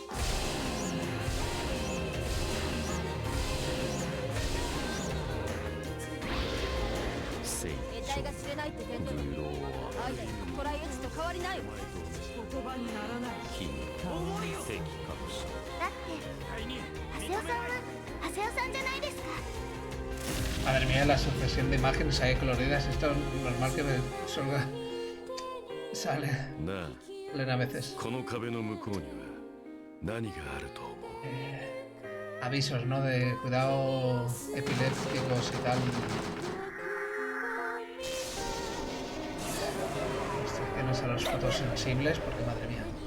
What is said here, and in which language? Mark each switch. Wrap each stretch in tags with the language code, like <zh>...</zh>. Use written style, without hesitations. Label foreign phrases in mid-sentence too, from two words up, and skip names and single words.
<ja>得体が知れないって点でもアイダのトライエッジと変わりないわ。言葉にならない。奇跡かもしれない。だってハセオさんはハセオさんじゃないですか。</ja> <es>Madre mía, la sucesión de imágenes ahí coloridas. Esto es normal que me salga. Sale. Leen a veces. Avisos, ¿no? De cuidado epilépticos y tal. Restricciones a los fotosensibles, porque madre mía.</es>